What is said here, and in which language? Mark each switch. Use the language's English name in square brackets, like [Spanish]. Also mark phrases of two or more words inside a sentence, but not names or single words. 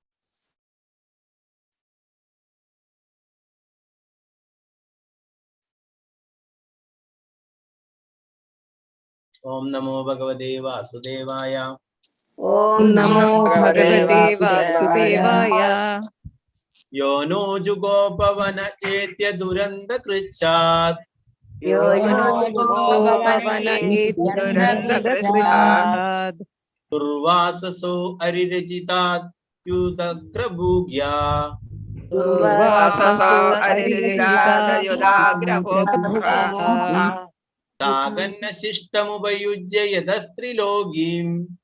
[Sanskrit] ഓം നമോ ഭഗവതേ വാസുദേവായ. ഓം നമോ ഭഗവതേ വാസുദേവായ. യോ നോ ജുഗോപവനയേത്യ ദുരന്തകൃച്ഛാത് यो नो गोपवन इत्युदुरन्तकृच्छात् दुर्वाससो अरिरजितात् युदग्रभूग्या दुर्वाससो अरिरजिताद्युदाग्रभूत्वा तागन्न शिष्टमुपयुज्य यदस्त्रिलोकीम्